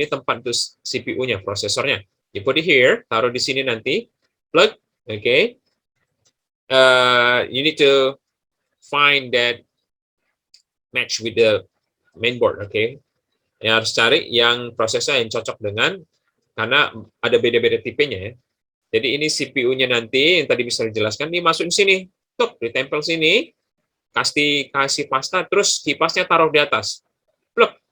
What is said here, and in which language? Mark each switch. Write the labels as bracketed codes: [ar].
[id] Ini tempat untuk CPU-nya, prosesornya. [en] You put it here, [id] taruh di sini nanti, [en] plug. Oke. You need to find that match with the mainboard. Oke. [id] Yang harus cari yang prosesor yang cocok dengan, karena ada beda-beda tipenya ya. Jadi ini CPU-nya nanti yang tadi bisa dijelaskan, dimasukin sini, tuh ditempel sini, kasih pasta, terus kipasnya taruh di atas, plug.